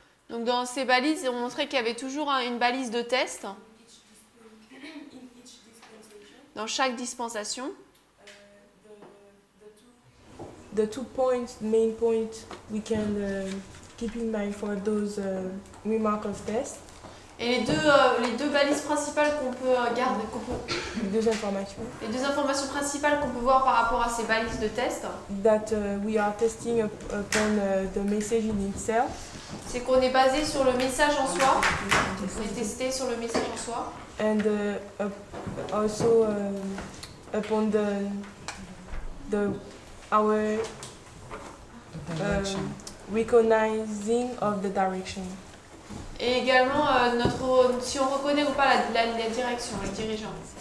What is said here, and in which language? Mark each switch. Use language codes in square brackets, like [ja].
[fr] Donc dans ces balises, on montrait qu'il y avait toujours une balise de test dans chaque dispensation. [en] The two points, main points, we can keep in mind for those remark of test. [fr] Et les deux balises principales qu'on peut garder, Deux informations. les deux informations principales qu'on peut voir par rapport à ces balises de test, [en] That we are testing upon the message in itself. [fr] c'est qu'on est basé sur le message en soi, on est testé sur le message en soi, [en] And also upon our recognizing of the direction. [fr] et également si on reconnaît ou pas la direction, les dirigeants.